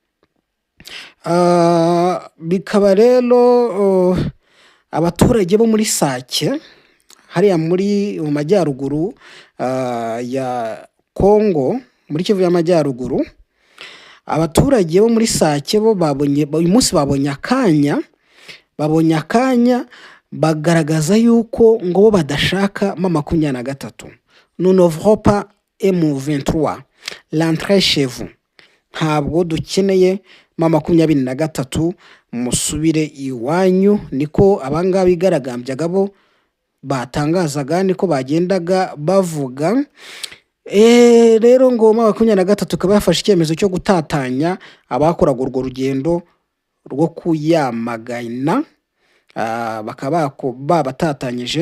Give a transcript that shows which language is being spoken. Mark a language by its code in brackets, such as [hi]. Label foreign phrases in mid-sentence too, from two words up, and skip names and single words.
[rw] Bikaba rero abaturage bo muri Sake hariya mu majyaruguru ya Kongo, muri Kivu y'Amajyaruguru, abaturage bo muri Sake bo uyu munsi babonye akanya bagaragaza yuko ngo bo badashaka M23. [fr] Nous ne voulons pas M23, l'entrée chez vous. [rw] Ntabwo dukeneye M23, musubire iwanyu, niko abangaba bigaragambyaga bo batangazaga, niko bagendaga bavuga. Rero ngo M23 ikaba yafashe icyemezo cyo gutatanya abakoraga urwo rugendo rwo kuyamagana, bakaba babatatanyije.